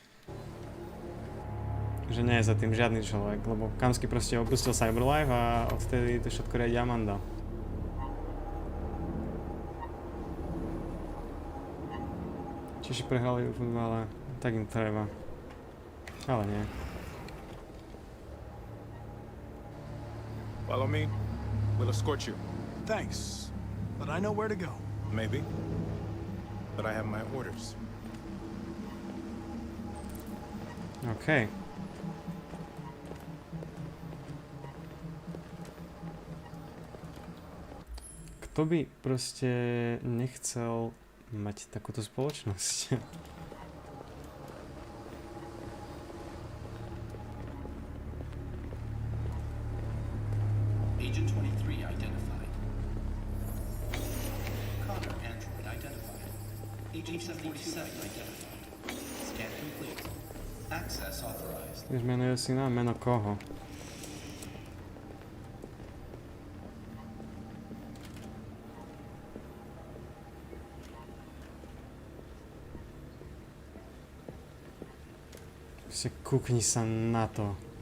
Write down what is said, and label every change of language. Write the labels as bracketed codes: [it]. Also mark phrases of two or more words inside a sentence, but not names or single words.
[sk] Že nie je za tým žiadny človek, lebo Kamsky proste opustil Cyberlife a odtedy to všetko riadi Amanda. Češi prehrali v futbale, tak im treba. Ale nie. [en] Follow me. We'll escort you. Thanks, but I know where to go. Maybe. But I have my orders. OK. [sk] Kto by proste nechcel mať takúto spoločnosť? [en] Agent 23 identified. Connor android identified. Agent 77 identified. Scan complete. Access authorized. [sk] Zmenuje si na meno koho? Kúkni sa na to.